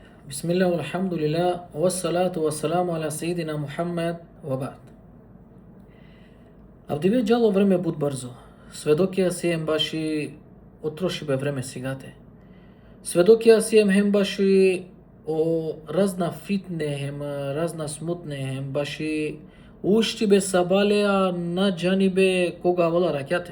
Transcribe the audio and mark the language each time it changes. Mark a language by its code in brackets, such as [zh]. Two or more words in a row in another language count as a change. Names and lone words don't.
[ar] بسم الله، الحمد لله، والصلاة والسلام على سيدنا محمد، وبعد. [rom] Авдиве джало време буд брзо. Сведокија сием баши отрошибе време сигате. Сведокија сием хем баши о разна фитне, хем разна смутне, хем баши ушти бе сабалеа на джанибе кога вола ракјате.